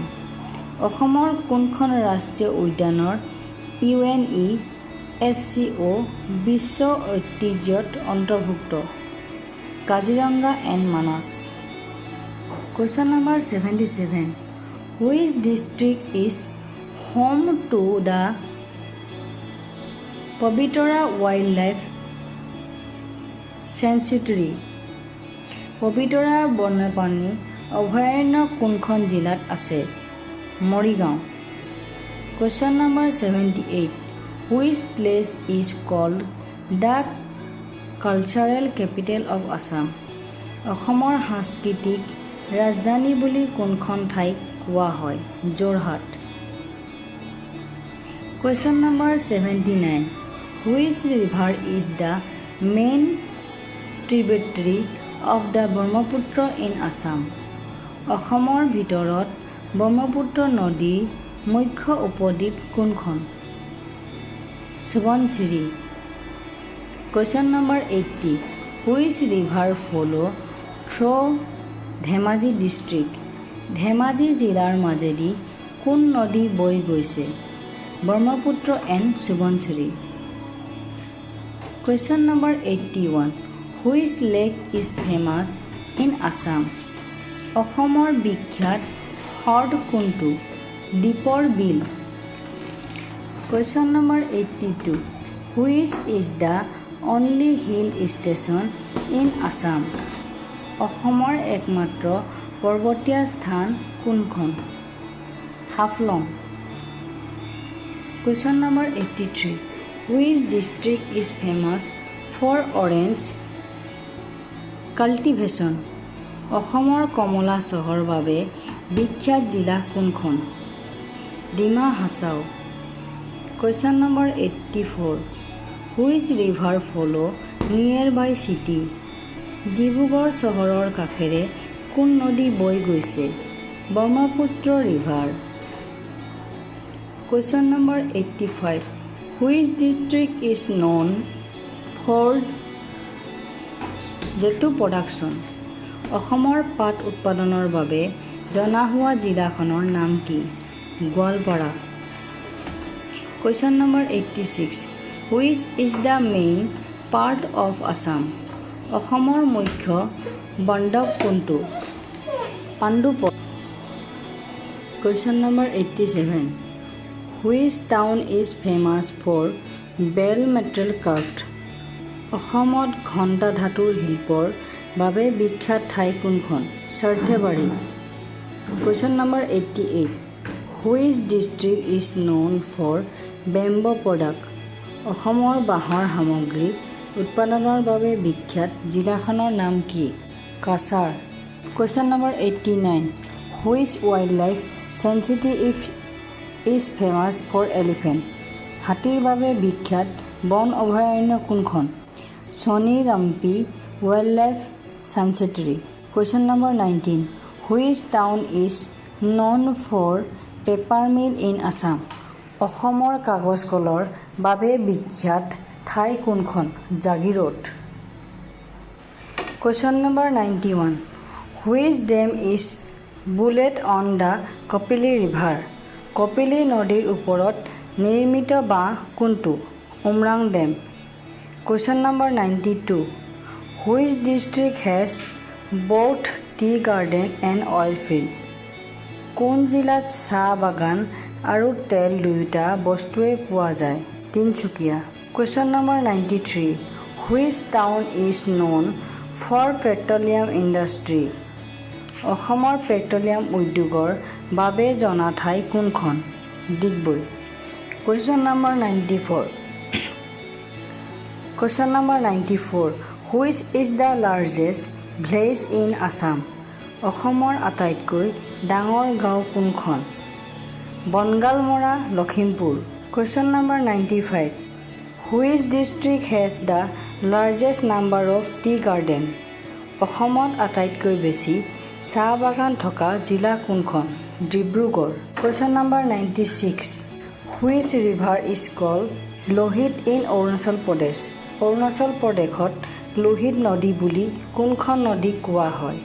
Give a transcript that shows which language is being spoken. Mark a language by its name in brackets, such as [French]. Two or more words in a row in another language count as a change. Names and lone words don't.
[Assamese] অসমৰ কোনখন ৰাষ্ট্ৰীয় উদ্যানৰ UNESCO বিশ্ব ঐতিহ্যত অন্তৰ্ভুক্ত? [English] কাজিৰঙা এণ্ড মানস। Question number 77. Which district is home to the Pabitra Wildlife Sanctuary? [Assamese] পবিতৰা বন্যপ্ৰাণী অভয়াৰণ্য কোনখন জিলাত আছে? [English] মৰিগাঁও। Question number 78. Which place is called the cultural capital of Assam? [Assamese] অসমৰ সাংস্কৃতিক ৰাজধানী বুলি কোনখন ঠাইক কোৱা হয়? [English] যোৰহাট। Question number 79. Which river is the main tributary of the Brahmaputra in Assam? [Assamese] অসমৰ ভিতৰত ব্ৰহ্মপুত্ৰ নদীৰ মুখ্য উপদ্বীপ কোনখন? [English] সুবনচিৰি। Question number 80. Which river flow through ধেমাজি district? [Assamese] ধেমাজি জিলাৰ মাজেদি কোন নদী বৈ গৈছে? [English] ব্ৰহ্মপুত্ৰ এণ্ড সুবনচিৰি। Question number 81. Which lake is famous in Assam? [Assamese] অসমৰ বিখ্যাত হ্ৰদ কোনটো? [English] দীপৰ বিল। Question number 82. Which is the only hill station in Assam? [Assamese] অসমৰ একমাত্ৰ পৰ্বতীয়া স্থান কোনখন? [English] হাফলং। Question number 83. Which district is famous for orange cultivation? [Assamese] অসমৰ কমলা চহৰ বাবে বিখ্যাত জিলা কোনখন? [English] ডিমা হাছাও। Question number 84. Which river flow nearby city? [Assamese] ডিব্ৰুগড় চহৰৰ কাষেৰে কোন নদী বৈ গৈছে? [English] ব্ৰহ্মপুত্ৰ ৰিভাৰ। Question number 85. Which district is known for jute production? [Assamese] অসমৰ পাট উৎপাদনৰ বাবে জনা হোৱা জিলাখনৰ নাম কি? [English] গোৱালপাৰা। Question number 86. Which is the main part of Assam? [Assamese] অসমৰ মুখ্য বন্দৰ কোনটো? [English] পাণ্ডুপথ। Question number 87. Which town is famous for bell metal craft? [Assamese] অসমত ঘণ্টা ধাতুৰ শিল্পৰ বাবে বিখ্যাত ঠাই কোনখন? [English] সৰ্থেবাৰী। Question number 88. Which district is known for bamboo product? [Assamese] অসমৰ বাঁহৰ সামগ্ৰী উৎপাদনৰ বাবে বিখ্যাত জিলাখনৰ নাম কি? [English] কাছাৰ। Question number 89. Which wildlife sanctuary is famous for elephant? [Assamese] হাতীৰ বাবে বিখ্যাত বন অভয়াৰণ্য কোনখন? [English] Soni Rampi Wildlife Sanctuary. Question number 19. Which town is known for paper mill in Assam? [Assamese] অসমৰ কাগজ কলৰ বাবে বিখ্যাত ঠাই কোনখন? [English] জাগিৰোড। Question number 91. Which dam is built on the Kapili River? [Assamese] কপিলী নদীৰ ওপৰত নিৰ্মিত বাঁহ কোনটো? [English] উমৰাং ডেম। Question number 92. Which district has both tea garden and oil field? [Assamese] কোন জিলাত চাহ বাগান আৰু তেল দুয়োটা বস্তুৱে পোৱা যায়? [English] তিনচুকীয়া। Question number 93. Which town is known for petroleum industry? [Assamese] অসমৰ পেট্ৰলিয়াম উদ্যোগৰ বাবে জনা ঠাই কোনখন? [English] ডিগবৈ। Question number 94. Question number 94. Which is the largest village in Assam? [Assamese] অসমৰ আটাইতকৈ ডাঙৰ গাঁও কোনখন? [English] বনগালমৰা, লখিমপুৰ। Question number 95. Which district has the largest number of tea garden? [Assamese] অসমত আটাইতকৈ বেছি চাহ বাগান থকা জিলা কোনখন? [English] ডিব্ৰুগড়। Question number 96. Which river is called লোহিত in অৰুণাচল প্ৰদেশ? [Assamese] অৰুণাচল প্ৰদেশত লোহিত নদী বুলি কোনখন নদী কোৱা হয়?